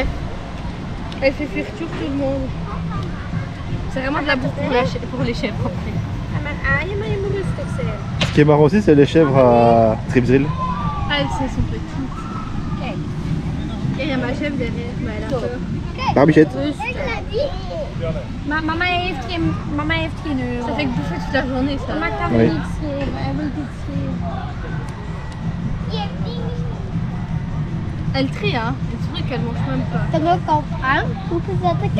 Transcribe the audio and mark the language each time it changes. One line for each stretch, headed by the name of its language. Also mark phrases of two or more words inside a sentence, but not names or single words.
French: Elle fait fuir tout le monde. C'est vraiment de la bouffe pour les chèvres après. Ce qui est marrant aussi c'est les chèvres à Tripsdrill. Ah, elles sont petites. Et il y a ma chèvre derrière, mais elle a peur. Barbichette.
Dutch: Mama heeft geen euro.
French: Ça fait que bouffer toute la journée ça.
Dutch: Mama kan
French: Oui.
Dutch: niks geven, hij wil iets geven.
French: Elle trie hein, des trucs qu'elle mange même pas.
Dutch: Terug op aan, hoeveel zet ik?